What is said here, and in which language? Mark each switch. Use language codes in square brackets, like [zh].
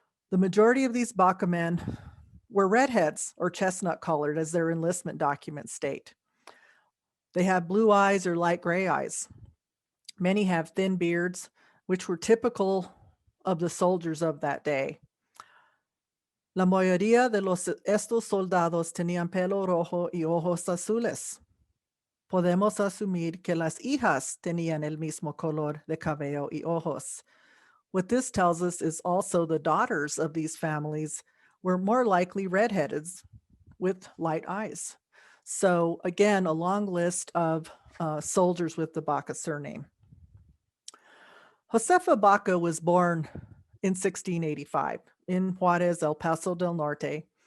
[en] The majority of these Baca men were redheads or chestnut colored, as their enlistment documents state. They have blue eyes or light gray eyes. Many have thin beards, which were typical of the soldiers of that day. [es] La mayoría de estos soldados tenían pelo rojo y ojos azules. Podemos asumir que las hijas tenían el mismo color de cabello y ojos. [en] What this tells us is also the daughters of these families were more likely redheaded with light eyes. So again, a long list of soldiers with the Baca surname. Josefa Baca was born in 1685 in Juarez, El Paso del Norte.